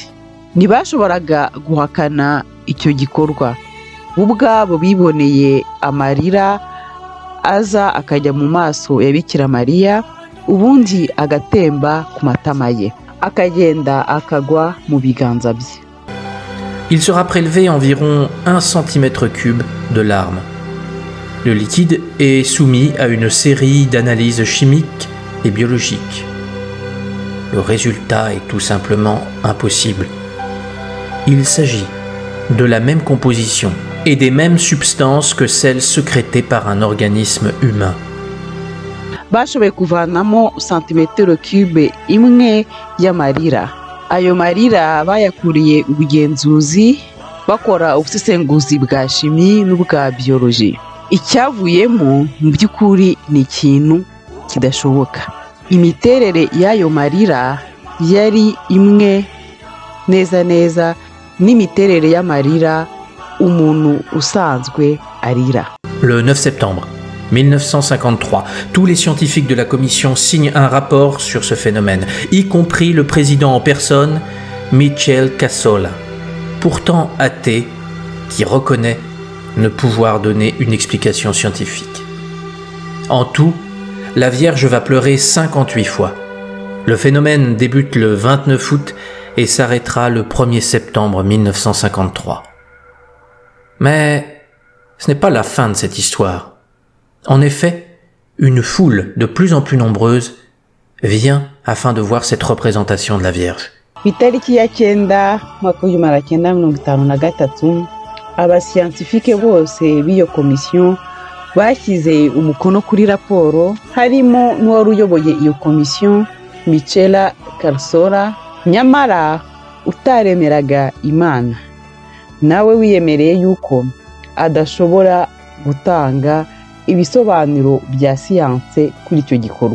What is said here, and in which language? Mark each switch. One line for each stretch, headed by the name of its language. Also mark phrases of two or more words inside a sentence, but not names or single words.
Kinyarwanda: Ntibashoboraga guhakana icyo gikorwa. Ubwabo biboneye amarira aza akajya mu maso ya Bikira Mariya, ubundi agatemba ku matama ye, akagenda akagwa mu biganza bye.
French: Il sera prélevé environ 1 cm3 de larmes. Le liquide est soumis à une série d'analyses chimiques et biologiques. Le résultat est tout simplement impossible. Il s'agit de la même composition et des mêmes substances que celles sécrétées par un organisme humain.
Kinyarwanda: Bashoboye kuvanamo santimetero cube imwe y'amarira. Ayo marira bayakuriye ubugenzuzi bakora ubusesenguzi bwa shimi n'ubwa biology. Icyavuyemo mu by'ukuri ni ikintu kidashoboka. Imiterere y'ayo marira yari imwe neza neza n'imiterere y'amarira umuntu usanzwe arira.
French: Le 9 septembre 1953, tous les scientifiques de la commission signent un rapport sur ce phénomène, y compris le président en personne, Michel Cassola, pourtant athée, qui reconnaît ne pouvoir donner une explication scientifique. En tout, la Vierge va pleurer 58 fois. Le phénomène débute le 29 août et s'arrêtera le 1er septembre 1953. Mais ce n'est pas la fin de cette histoire. En effet, une foule de plus en plus nombreuse vient afin de voir cette représentation de la Vierge.
Kinyarwanda: Itariki ya 9 mwaka w'1953, abasiyantifike bose b'iyo komisiyo bashyize umukono kuri raporo, harimo n'uwari uyoboye iyo komisiyo Michel Cassola, nyamara utaremeraga Imana, nawe wiyemereye yuko adashobora gutanga ibisobanuro bya siyanse kuri icyo gikorwa.